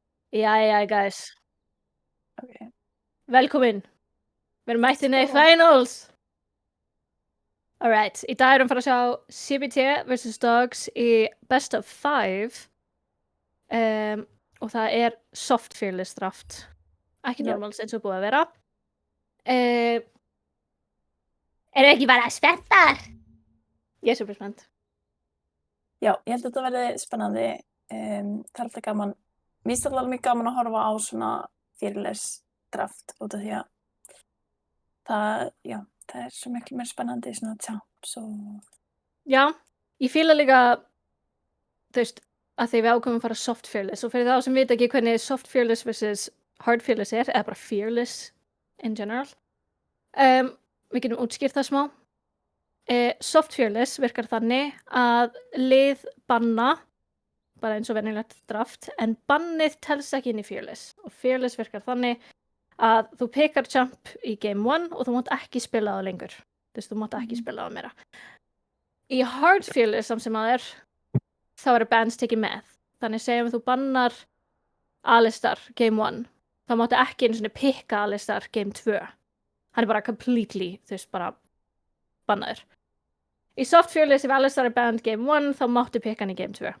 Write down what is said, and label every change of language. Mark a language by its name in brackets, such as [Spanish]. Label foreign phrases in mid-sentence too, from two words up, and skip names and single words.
[Icelandic] Jæja, guys. Ok. Velkomin. Við erum mættinni í Sko. finals. Alright, í dag erum við fara að sjá CBT vs. Dogs í [English] best of 5. [Icelandic] Og það er [English] soft fearless draft. [Icelandic] Ekki Já. normals eins og búið að vera. Erum við ekki bara spenntar? Ég er super spennt. Já, ég held að þetta verði spennandi. Það er alltaf gaman. Mér finnst alltaf mjög gaman að horfa á svona [English] fearless draft [Icelandic] út af því að það er svo miklu meira spennandi svona champs og... Já, ég fíla líka, þú veist, að því við ákveðum að fara [English] soft fearless [Icelandic] og fyrir þá sem vita ekki hvernig [English] soft fearless vs. hard fearless [Icelandic] er, eða bara [English] fearless in general. [Icelandic] Við getum útskýrt það smá. [English] Soft fearless [Icelandic] virkar þannig að lið banna, bara eins og venjulegt draft, en bannið telst ekki inn í fearless. Og fearless virkar þannig að þú pickar champ í game 1 og þú mátt ekki spila það lengur. Þú veist, þú mátt ekki spila það meira. Í [English] hard fearless [Icelandic] samt sem að þá eru bans tekið með. Þannig segjum við þú bannar Alistar game 1, þá máttu ekki einu sinni pikka Alistar game 2. Hann er bara completely, þú veist, bara bannaður. Í [English] soft fearless [Icelandic] ef Alistar er [English] banned game [Icelandic] 1 þá máttu pikka hann í game 2.